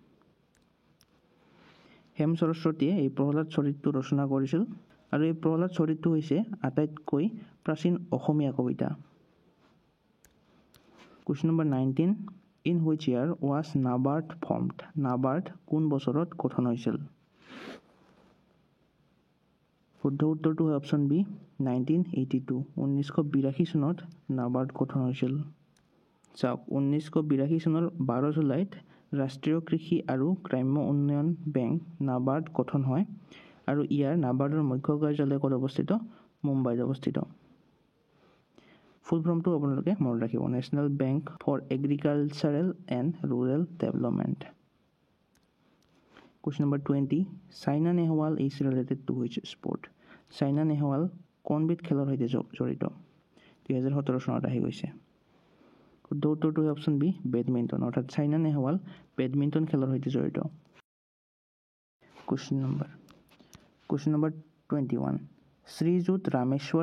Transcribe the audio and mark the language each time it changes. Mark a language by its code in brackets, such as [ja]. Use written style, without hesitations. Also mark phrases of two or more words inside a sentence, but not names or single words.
[as] হেম সৰস্বতীয়ে এই প্ৰহ্লাদ চৰিতটো ৰচনা কৰিছিল আৰু এই প্ৰহ্লাদ চৰিতটো হৈছে আটাইতকৈ প্ৰাচীন অসমীয়া কবিতা [en] Question number 19 In which year was NABARD formed [as] NABARD কোন বছৰত গঠন হৈছিল শুদ্ধ উত্তৰটো হয় [en] option B [as] 1982 চনত নাবাৰ্ড গঠন হৈছিল চাওক 1982 চনৰ 12 জুলাইত ৰাষ্ট্ৰীয় কৃষি আৰু গ্ৰাম্য উন্নয়ন বেংক নাবাৰ্ড গঠন হয় আৰু ইয়াৰ নাবাৰ্ডৰ মুখ্য কাৰ্যালয় ক'ত অৱস্থিত মুম্বাইত অৱস্থিত ফুল ফৰ্মটো আপোনালোকে মনত ৰাখিব [en] National Bank for Agricultural and rural development Question number 20 Saina Nehwal is related to which sport [as] Saina Nehwal কোনবিধ খেলৰ সৈতে জড়িত 2017 চনত আহি গৈছে শুদ্ধ উত্তৰটো হয় [en] option B [as] বেডমিণ্টন অৰ্থাৎ চাইনা নেহৱাল বেডমিণ্টন খেলৰ সৈতে জড়িত [en] Question number 21 [as] শ্ৰীযুত ৰামেশ্বৰ